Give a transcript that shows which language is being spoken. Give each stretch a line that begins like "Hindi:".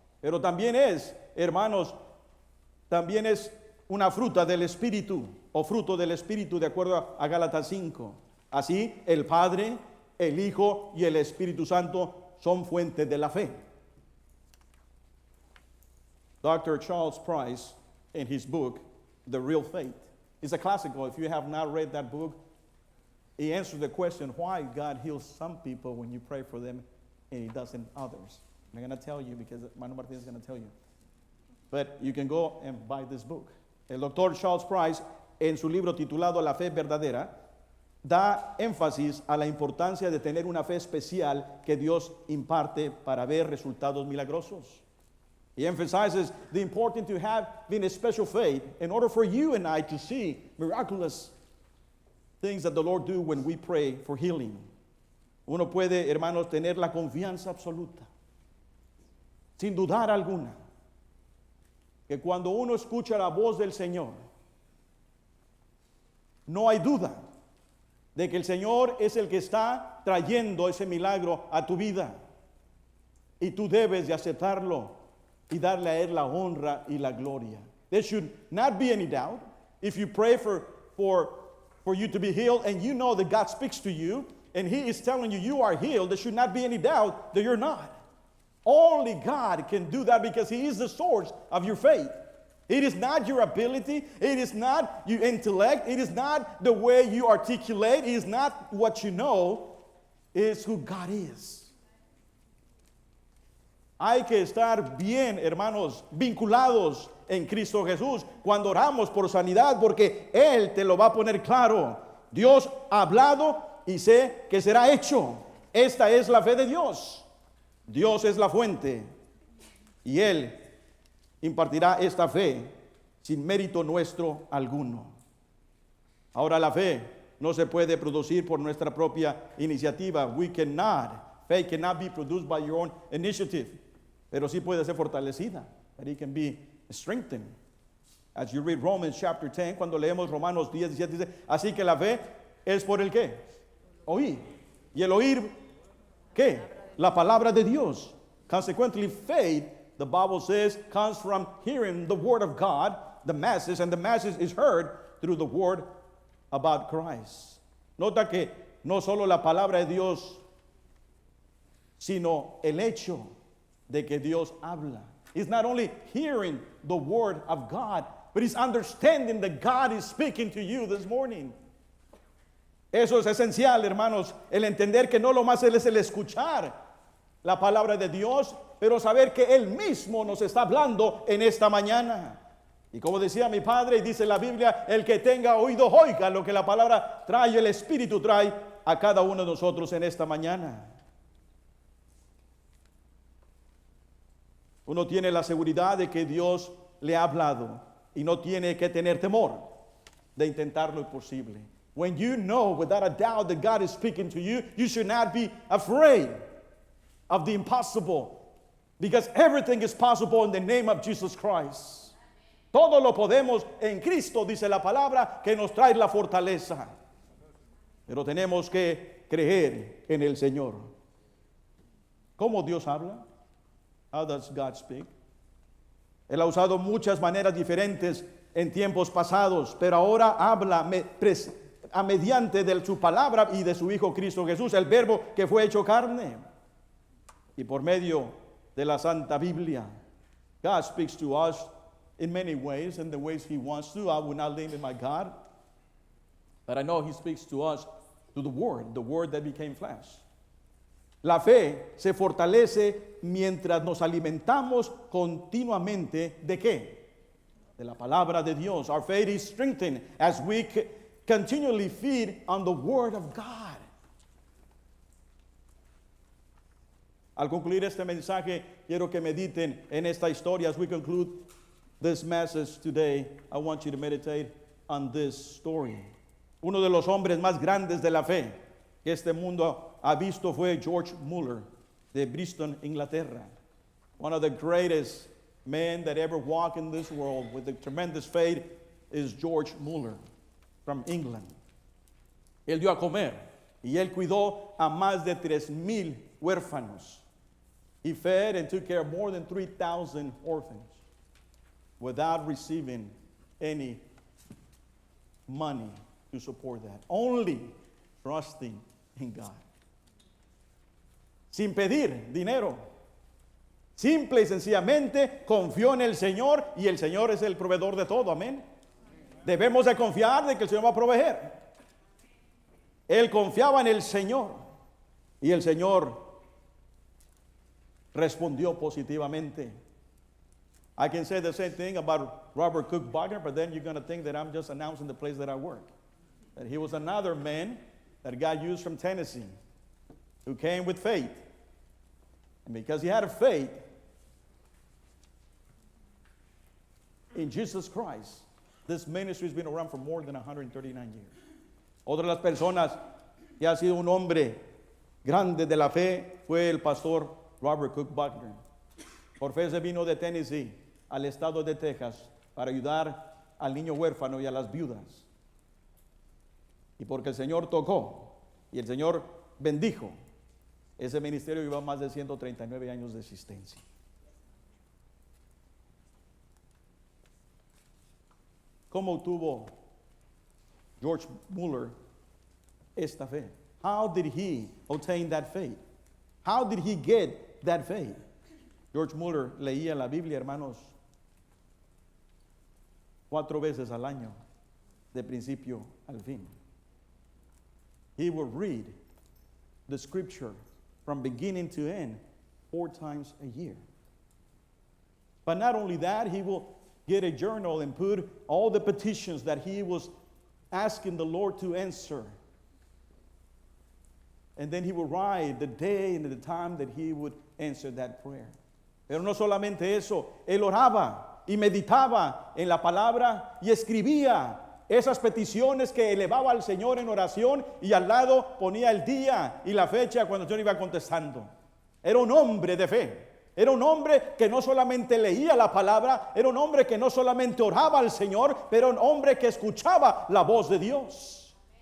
Spanish: Pero también es, hermanos, también es una fruta del Espíritu o fruto del Espíritu de acuerdo a Gálatas 5. Así, el Padre, el Hijo y el Espíritu Santo son fuentes de la fe.
English: Dr. Charles Price, in his book, The Real Faith, it's a classical. If you have not read that book, he answers the question why God heals some people when you pray for them and he doesn't others. I'm going to tell you because Manuel Martinez is going to tell you. But you can go and buy this book.
Spanish: El doctor Charles Price, en su libro titulado La Fe Verdadera, da énfasis a la importancia de tener una fe especial que Dios imparte para ver resultados milagrosos.
English: He emphasizes the importance to have a special faith in order for you and I to see miraculous things that the Lord do when we pray for healing.
Spanish: Uno puede, hermanos, tener la confianza absoluta, sin dudar alguna, que cuando uno escucha la voz del Señor, no hay duda de que el Señor es el que está trayendo ese milagro a tu vida. Y tú debes de aceptarlo y darle a Él la honra y la gloria.
English: There should not be any doubt. If you pray for you to be healed and you know that God speaks to you and He is telling you you are healed, there should not be any doubt that you're not. Only God can do that because He is the source of your faith. It is not your ability. It is not your intellect. It is not the way you articulate. It is not what you know. It is who God is.
Spanish: Hay que estar bien, hermanos, vinculados en Cristo Jesús cuando oramos por sanidad, porque Él te lo va a poner claro. Dios ha hablado y sé que será hecho. Esta es la fe de Dios. Dios es la fuente y Él impartirá esta fe sin mérito nuestro alguno. Ahora la fe no se puede producir por nuestra propia iniciativa.
English: Faith cannot be produced by your own initiative.
Spanish: Pero sí puede ser fortalecida.
English: That it can be strengthened. As you read Romans chapter 10,
Spanish: cuando leemos Romanos 10, 17, dice, así que la fe es por el ¿qué? Oír. Y el oír, ¿qué? La palabra de Dios.
English: Consequently, faith, the Bible says, comes from hearing the word of God, the masses, and the masses is heard through the word about Christ.
Spanish: Nota que no solo la palabra de Dios, sino el hecho de que Dios habla.
English: It's not only hearing the word of God, but it's understanding that God is speaking to you this morning.
Spanish: Eso es esencial, hermanos, el entender que no lo más es el escuchar la palabra de Dios, pero saber que Él mismo nos está hablando en esta mañana. Y como decía mi padre, y dice la Biblia, el que tenga oído oiga lo que la palabra trae, el Espíritu trae a cada uno de nosotros en esta mañana. Uno tiene la seguridad de que Dios le ha hablado y no tiene que tener temor de intentar lo imposible.
English: When you know without a doubt that God is speaking to you, you should not be afraid of the impossible, because everything is possible in the name of Jesus Christ.
Spanish: Todo lo podemos en Cristo, dice la palabra, que nos trae la fortaleza. Pero tenemos que creer en el Señor. ¿Cómo Dios habla?
English: How does God speak?
Spanish: Él ha usado muchas maneras diferentes en tiempos pasados, pero ahora habla mediante de su palabra y de su Hijo Cristo Jesús, el verbo que fue hecho carne. Y por medio de la Santa Biblia,
English: God speaks to us in many ways, in the ways He wants to. I will not limit my God, but I know He speaks to us through the Word that became flesh.
Spanish: La fe se fortalece mientras nos alimentamos continuamente ¿de qué? De la palabra de Dios.
English: Our faith is strengthened as we continually feed on the Word of God.
Spanish: Al concluir este mensaje, quiero que mediten en esta historia.
English: As we conclude this message today, I want you to meditate on this story.
Spanish: Uno de los hombres más grandes de la fe que este mundo ha visto fue George Muller de Bristol, Inglaterra.
English: One of the greatest men that ever walked in this world with a tremendous faith is George Muller from England.
Spanish: Él dio a comer y él cuidó a más de 3,000 huérfanos.
English: He fed and took care of more than 3,000 orphans without receiving any money to support that. Only trusting in God.
Spanish: Sin pedir dinero. Simple y sencillamente confió en el Señor y el Señor es el proveedor de todo. Amén. Debemos de confiar de que el Señor va a proveer. Él confiaba en el Señor y el Señor respondió positivamente.
English: I can say the same thing about Robert Cook Wagner, but then you're going to think that I'm just announcing the place that I work. That he was another man that God used from Tennessee who came with faith. And because he had a faith in Jesus Christ, this ministry has been around for more than 139 years.
Spanish: Otra de las personas que ha sido un hombre grande de la fe fue el pastor Robert Cook Wagner. Por fe se vino de Tennessee al estado de Texas para ayudar al niño huérfano y a las viudas. Y porque el Señor tocó y el Señor bendijo, ese ministerio lleva más de 139 años de existencia. ¿Cómo tuvo George Mueller esta fe?
English: How did he obtain that faith? How did he get that faith?
Spanish: George Mueller leía la Biblia, hermanos, 4 veces al año, de principio al fin.
English: He would read the scripture from beginning to end 4 times a year. But not only that, he will get a journal and put all the petitions that he was asking the Lord to answer. And then he would write the day and the time that he would answer that prayer.
Spanish: Pero no solamente eso, él oraba y meditaba en la palabra y escribía esas peticiones que elevaba al Señor en oración y al lado ponía el día y la fecha cuando el Señor iba contestando. Era un hombre de fe. Era un hombre que no solamente leía la palabra, era un hombre que no solamente oraba al Señor, pero un hombre que escuchaba la voz de Dios.